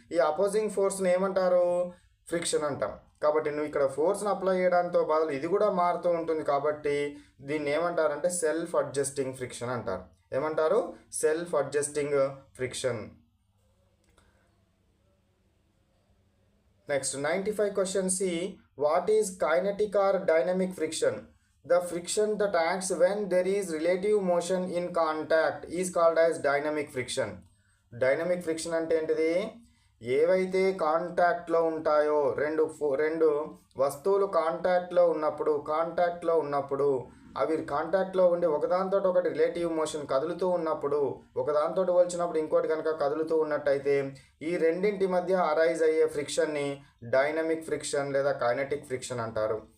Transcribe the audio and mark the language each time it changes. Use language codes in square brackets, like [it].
[te] ఈ అపోజింగ్ ఫోర్స్ని ఏమంటారు? ఫ్రిక్షన్ అంటాం. కాబట్టి నువ్వు ఇక్కడ ఫోర్స్ని అప్లై చేయడంతో బదులు ఇది కూడా మారుతూ ఉంటుంది. కాబట్టి దీన్ని ఏమంటారంటే సెల్ఫ్ అడ్జస్టింగ్ ఫ్రిక్షన్ అంటారు. ఏమంటారు? Self adjusting friction. [en] Next 95 question C, what is kinetic or dynamic friction? The friction that acts when there is relative motion in contact is called as dynamic friction. [te] Dynamic friction అంటే ఏంటిది? ఏవైతే కాంటాక్ట్లో ఉంటాయో, రెండు వస్తువులు కాంటాక్ట్లో ఉన్నప్పుడు అవి కాంటాక్ట్లో ఉండి ఒకదాంతో ఒకటి రిలేటివ్ మోషన్ కదులుతూ ఉన్నప్పుడు, ఒకదాంతో పోల్చినప్పుడు ఇంకోటి కనుక కదులుతూ ఉన్నట్టయితే ఈ రెండింటి మధ్య అరైజ్ అయ్యే ఫ్రిక్షన్ని డైనమిక్ ఫ్రిక్షన్ లేదా కైనెటిక్ ఫ్రిక్షన్ అంటారు.